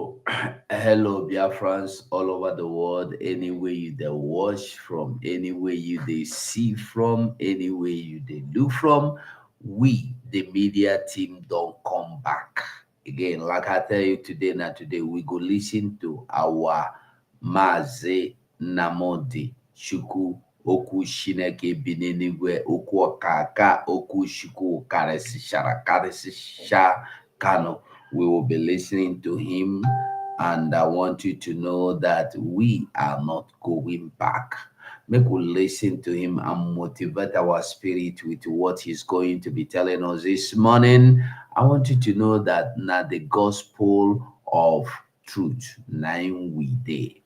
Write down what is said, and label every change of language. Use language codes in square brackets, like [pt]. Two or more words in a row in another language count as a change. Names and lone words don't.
[pcm] Hello, Biafrans all over the world. Anywhere you they watch from, anywhere you they see from, anywhere you they look from, we, the media team, don't come back again. Like I tell you today, now today we go listen to our Maze Namodi Shuku Oku Shineke Binenigwe Oku Okaka Oku Shuku Karesi Shara Karesi Sha Kano. We will be listening to him, and I want you to know that we are not going back. Make we listen to him and motivate our spirit with what he's going to be telling us this morning. I want you to know that now the gospel of truth, nine we day.